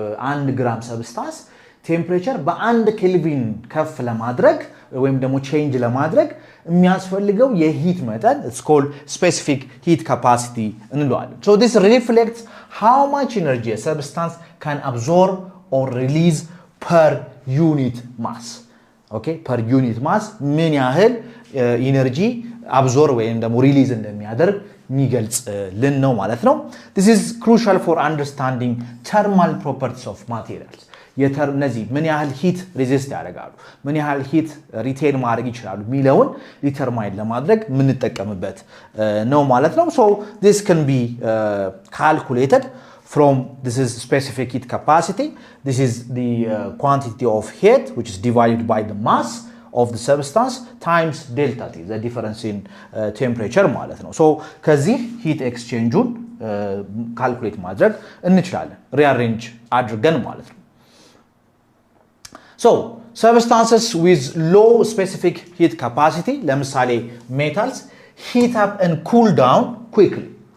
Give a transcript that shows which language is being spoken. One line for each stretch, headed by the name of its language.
Amharic: 1 ግራም ሰብስታንስ ቴምፕሬቸር በ1 ኬልቪን ከፍ ለማድረግ ወይም ደግሞ ቼንጅ ለማድረግ የሚያስፈልገው የሂት መጠን
English: it's called specific heat capacity
Amharic: እንለዋለን።
English: so this reflects how much energy a substance can absorb or release per unit mass. okay, per unit mass
Amharic: ምን ያህል ኢነርጂ
English: absorb
Amharic: ወይም ደግሞ ሪሊዝ እንደሚያደርግ የሚገልጽልን ነው ማለት ነው።
English: this is crucial for understanding thermal properties of materials.
Amharic: እነዚህ ምን ያህል ሂት ሬዚስት ያደርጋሉ ምን ያህል ሂት ሪቴን ማድረግ ይችላሉ ሚለውን ዲተርማይን ለማድረግ ምንጠቀምበት ነው ማለት ነው።
English: so this can be calculated from this is specific heat capacity. This is the quantity of heat which is divided by the mass of the substance times delta T, the difference in temperature
Amharic: ማለት ነው።
English: so
Amharic: ከዚህ
English: heat exchange-ን calculate
Amharic: ማድረግ እንችላለን
English: rearrange
Amharic: አድርገን ማለት ነው።
English: so substances with low specific heat capacity ለምሳሌ metals heat up and cool down quickly.